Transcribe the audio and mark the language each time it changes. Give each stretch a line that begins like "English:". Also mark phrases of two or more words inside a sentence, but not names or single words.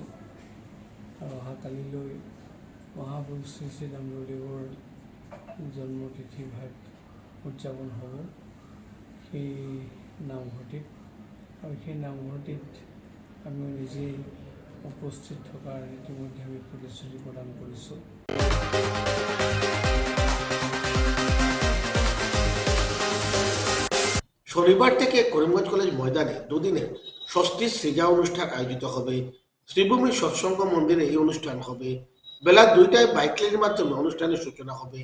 Assamese: আৰু অহাকালিলৈ মহাপুৰুষ শ্ৰী শ্ৰী দামোদৰদেৱৰ জন্মতিথি ভাগ উদযাপন হ'ব সেই নামঘৰটিত, আৰু সেই নামঘৰটিত আমি নিজেই উপস্থিত থকাৰ ইতিমধ্যে আমি প্ৰতিশ্ৰুতি প্ৰদান কৰিছোঁ।
Bangla: শনিবার থেকে করিমগঞ্জ কলেজ ময়দানে দুদিনের ষষ্ঠীর সৃজা অনুষ্ঠান আয়োজিত হবে। শ্রীভূমি সৎসঙ্গ মন্দিরে এই অনুষ্ঠান হবে। বেলা 2টায়
English: bike rally
Bangla: মাধ্যমে অনুষ্ঠানের সূচনা হবে।